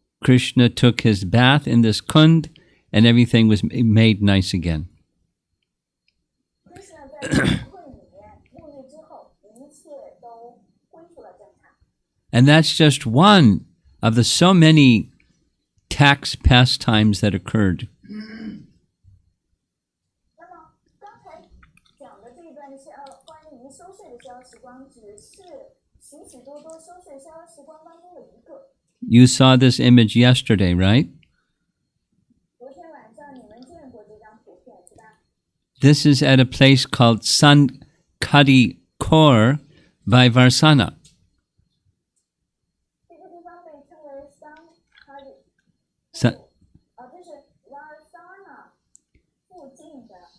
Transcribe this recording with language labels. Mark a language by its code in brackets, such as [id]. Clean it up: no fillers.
[en] Krishna took his bath in this kund, and everything was made nice again. [zh] Krishna 在这个 Kund 里面沐浴之后，一切都恢复了正常。 [en] And that's just one of the so many tax pastimes that occurred. [zh] 那么刚才讲的这段关于收税的逍遥时光，只是许许多多收税逍遥时光当中的一个。 [en] You saw this image yesterday, right? [zh] 昨天晚上你们见过这张图片是吧？ [en] This is at a place called Sankadi Kor by Varsana. [zh] 这个地方被称为Sankadi， Sa- 这是 Varsana 附近的。